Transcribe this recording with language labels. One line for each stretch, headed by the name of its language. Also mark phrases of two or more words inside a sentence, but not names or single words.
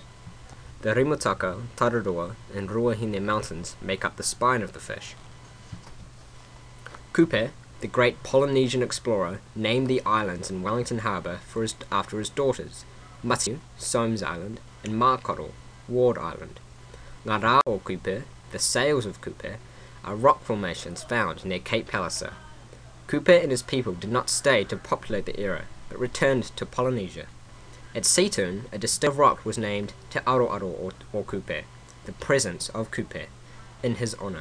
English: The Rimutaka, Tararua, and Ruahine mountains make up the spine of the fish. Kupe, the great Polynesian explorer, named the islands in Wellington Harbour after his daughters, Matiu, Soames Island, and Mākoro, Ward Island.
Māori: Ngā rā o Kupe,
English: the sails of Kupe, are rock formations found near Cape Palliser. Kupe and his people did not stay to populate the area, but returned to Polynesia. At Seatoon, a distinct rock was named Te Aroaro o Kupe, the presence of Kupe, in his honour.